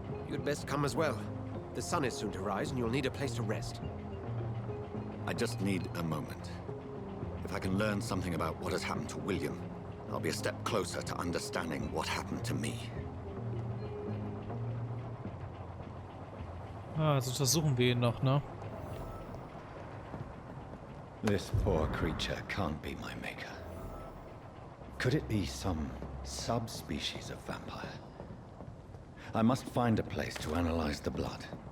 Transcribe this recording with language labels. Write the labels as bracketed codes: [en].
[en] You'd best come as well. The sun is soon to rise, and you'll need a place to rest. I just need a moment. If I can learn something about what has happened to William, I'll be a step closer to understanding what happened to me. [de] Ah, also untersuchen wir ihn noch, ne? [en] This poor creature can't be my maker. Could it be some subspecies of vampire? I must find a place to analyze the blood.